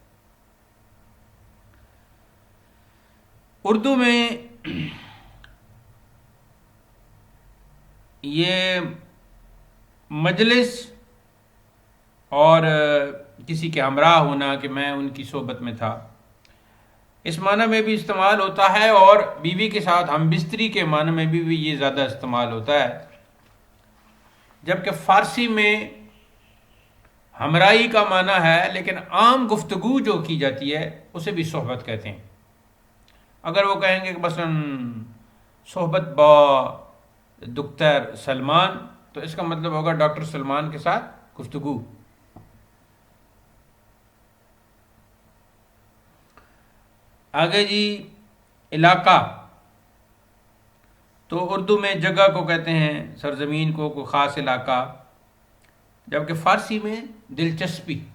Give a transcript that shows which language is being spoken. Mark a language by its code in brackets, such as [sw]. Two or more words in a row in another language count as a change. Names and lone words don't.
[ur] اردو میں یہ مجلس اور کسی کے ہمراہ ہونا کہ میں ان کی صحبت میں تھا، اس معنی میں بھی استعمال ہوتا ہے، اور بیوی کے ساتھ ہم بستری کے معنی میں بھی یہ زیادہ استعمال ہوتا ہے. جبکہ فارسی میں ہمراہی کا معنی ہے، لیکن عام گفتگو جو کی جاتی ہے اسے بھی صحبت کہتے ہیں. اگر وہ کہیں گے کہ مثلا [fa] صحبت با دکتر سلمان، [ur] تو اس کا مطلب ہوگا ڈاکٹر سلمان کے ساتھ گفتگو. آگے جی علاقہ. تو اردو میں جگہ کو کہتے ہیں، سرزمین کو، کوئی خاص علاقہ، جبکہ فارسی میں دلچسپی.